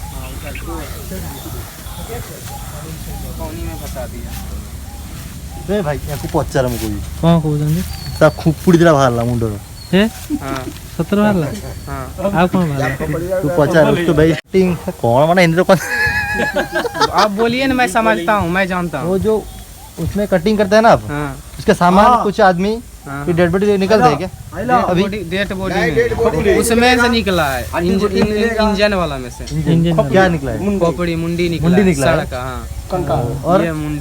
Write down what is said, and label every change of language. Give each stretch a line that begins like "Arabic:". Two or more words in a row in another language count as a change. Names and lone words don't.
Odia: ଭାଇ ୟାକୁ ପଚାର ମୁଁ କହିବି କ'ଣ କହୁଛନ୍ତି ତା ଖୁପୁଡ଼ି ଦିଟା ବାହାରିଲା ମୁଣ୍ଡର ସତରେ ବାହାରିଲା ଆଉ କ'ଣ ବାହାରିଲା ତୁ ପଚାର ତୁ ଭାଇ କ'ଣ ମାନେ ହିନ୍ଦୀରେ କ'ଣ
Hindi: आप बोलिए ना मैं समझता हूँ मैं जानता हूँ। वो जो उसमें कटिंग करते हैं ना आप उसके सामान कुछ आदमी
English: dead body
Hindi: निकलते हैं क्या अभी
English: dead body
Hindi: उसमें से निकला है इंजन वाला में से क्या निकला है खोपड़ी मुंडी निकला सड़क और ये मुंडी